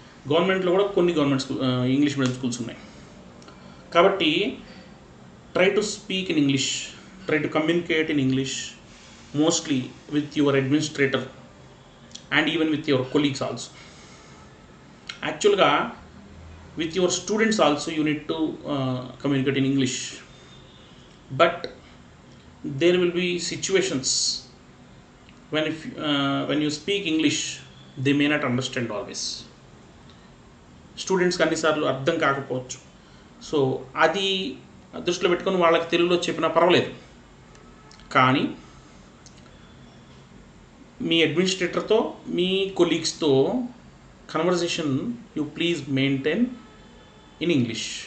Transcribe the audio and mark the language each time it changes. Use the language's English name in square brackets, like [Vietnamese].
[Telugu] గవర్నమెంట్లో కూడా కొన్ని ఇంగ్లీష్ మీడియం స్కూల్స్ ఉన్నాయి. కాబట్టి [English] Try to speak in English, try to communicate in English mostly with your administrator and even with your colleagues also. యాక్చువల్గా with your students also you need to communicate in English, but there will be situations when you speak English they may not understand always. [Telugu] స్టూడెంట్స్కి అన్నిసార్లు అర్థం కాకపోవచ్చు. So అది దృష్టిలో పెట్టుకొని వాళ్ళకి తెలుగులో చెప్పినా పర్వాలేదు, కానీ మీ అడ్మినిస్ట్రేటర్తో, మీ కొలీగ్స్తో conversation [English] you please maintain in English.